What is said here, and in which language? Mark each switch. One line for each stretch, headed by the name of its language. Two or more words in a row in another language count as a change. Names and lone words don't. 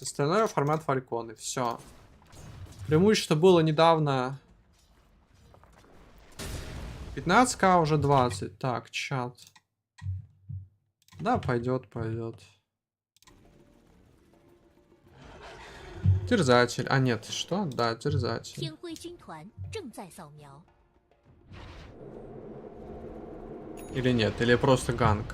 Russian: Остальное формат фальконы, все. Преимущество было недавно 15к, уже 20. Так, чат. Да, пойдет, пойдет. Терзатель. А нет, что? Да, терзатель.
Chinese: 天辉军团正在扫描。
Russian: Или нет, или просто ганг.